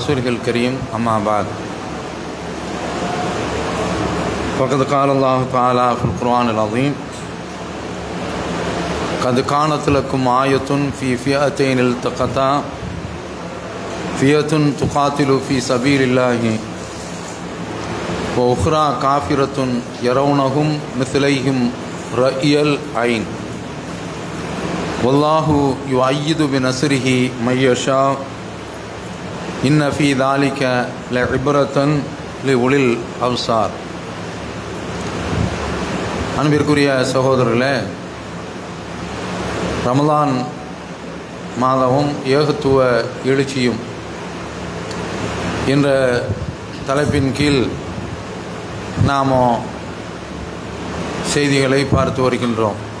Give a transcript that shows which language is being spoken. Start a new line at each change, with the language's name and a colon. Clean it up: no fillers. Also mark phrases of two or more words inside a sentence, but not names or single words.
Arabic: رسوله الكريم أما بعد فقد قال الله تعالى في القرآن العظيم قد كانت لكم آية في فئتين التقتا فئة تقاتل في سبيل الله وأخرى كافرة يرونهم مثليهم رأي العين والله يؤيد بنصره من يشاء إن في ذلك لعبرة لأولي الأبصار.
Tamil: அன்பிற்குரிய சகோதரர்களே, ரமலான் மாதமும் ஏகத்துவ எழுச்சியும் என்ற தலைப்பின் கீழ் நாம் செய்திகளை பார்த்து வருகின்றோம்.